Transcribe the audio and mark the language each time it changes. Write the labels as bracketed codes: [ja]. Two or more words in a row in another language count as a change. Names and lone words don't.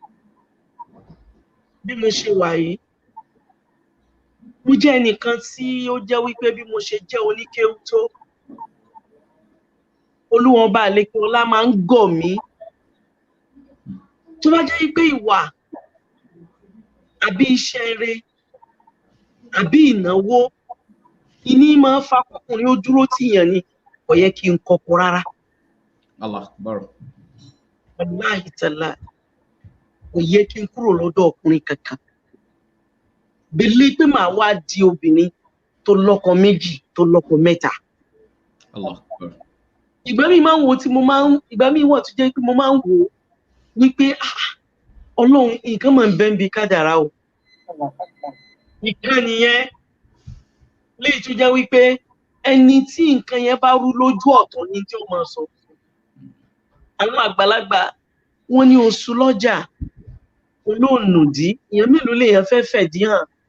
[yo] Bí mo ṣe wà yìí, mo jẹ́ ẹnìkan tí ó jẹ́ wípé bí mo ṣe jẹ́ oníkéwú tó, Olúwọn Ọba àlékè ọlá máa ń gọ̀ mí. Tó bá jẹ́ wípé ìwà àbí iṣẹ́ rere àbí ìnáwó ìní máa ń fa ọkùnrin ó dúró tìyàn ni, kò yẹ kí n kọ́kọ́ rárá. [ar] الله أكبر. والله تعالى, [yo] kò yẹ kí n kúrò lọ́dọ̀ ọkùnrin kankan. Bèlè pé màá wá di obìnrin tó lọ́kọ méjì, tó lọ́kọ mẹ́ta. [ar] الله أكبر. [yo] ìgbà mi máa ń wo tí mo máa ń ìgbà mi wọ̀ tó jẹ́ pé mo máa ń wò wípé Ọlọ́run nǹkan máa ń bẹ níbi kádàrá o ìkan nìyẹn léyìí tó jẹ́ wípé ẹni tí nǹkan yẹn bá rú lójú ọ̀tọ̀ ni tí ó máa sọ àwọn àgbàlagbà wọ́n ní oṣù lọ́jà olóònùdí èèyàn mélòó lèèyàn fẹ́ fẹ̀dí hàn